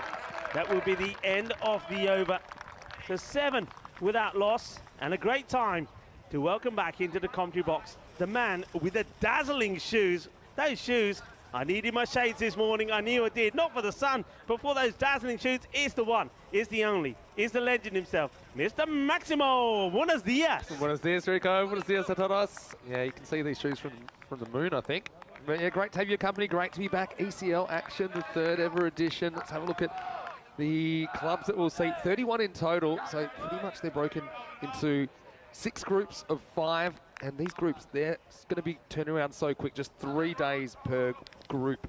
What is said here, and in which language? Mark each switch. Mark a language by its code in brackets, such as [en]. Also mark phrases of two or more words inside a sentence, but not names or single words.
[en] That will be the end of the over. So 7 without loss, and a great time to welcome back into the commentary box the man with the dazzling shoes. Those shoes, I needed my shades this morning, I knew I did. Not for the sun, but for those dazzling shoes. Is the one, is the only, is the legend himself, Mr. [es] Maximo. Buenos dias. Buenos dias, Rico. Buenos dias a todos. [en] Yeah, you can see these shoes from the moon, I think. But yeah, great to have your company. Great to be back. ECL Action, the 3rd ever edition. Let's have a look at the clubs that will see 31 in total. So pretty much they're broken into 6 groups of 5. And these groups, they're going to be turning around so quick, just 3 days per group.